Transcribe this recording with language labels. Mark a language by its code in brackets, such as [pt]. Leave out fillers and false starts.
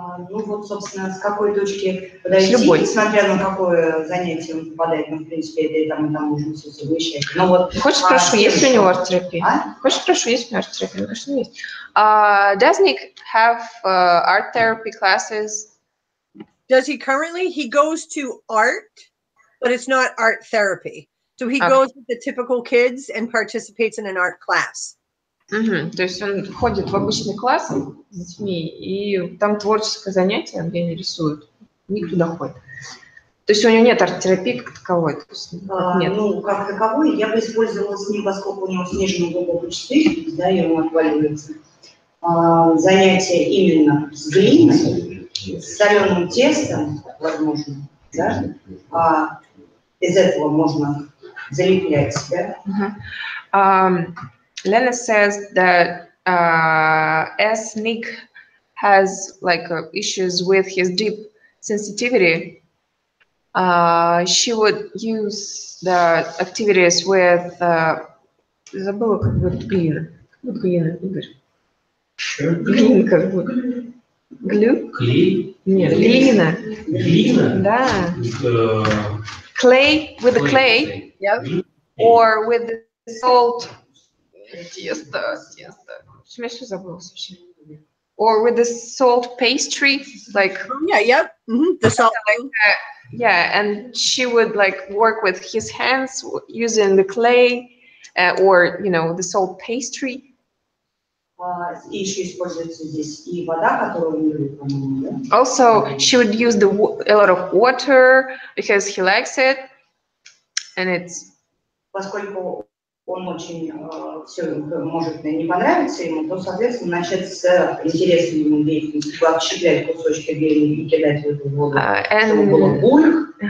[ru] Ну вот, собственно, с какой точки подойти, несмотря на какое занятие он попадает, ну, в принципе, это и там можно все совмещать. Но вот, хочешь спрошу, есть у него арт-терапия? Хочешь спрошу, есть у него арт-терапия? Мне кажется, есть. [en] Does Nick have art therapy classes? Does he currently? He goes to art, but it's not art therapy. So he goes with the typical kids and participates in an art class. [ru] То есть он ходит в обычный класс с детьми, и там творческое занятие, где они рисуют. Ник туда ходит. То есть у него нет арт-терапии как таковой? То есть, нет. Ну, как таковой, я бы использовала с ним, поскольку у него снежный глубокий 4, да, и он отваливается. Занятия именно с глиной, с соленым тестом, возможно, да? Из этого можно залеплять, да? [en] Lena says that as Nick has like issues with his deep sensitivity, she would use the activities with [ru] забыла как будет глина. Вот глина, Игорь. Глина как будет. Глю? Клей? Нет, глина. Глина? [en] Да. Clay, with the clay. Yeah. Or with the salt. Тесто. [ru] Смешно забыла вообще. [en] Or with the salt pastry, like the salt. Like yeah, and she would like work with his hands using the clay or the salt pastry. [ru] И еще используется здесь и вода, которую он любит, по-моему, да? [en] Also, she would use a lot of water because he likes it, and it's. [ru] Поскольку он очень все может не понравиться ему, то, соответственно, начать с интересной ему деятельности, отщеплять кусочки глины и кидать в эту воду, чтобы было буль.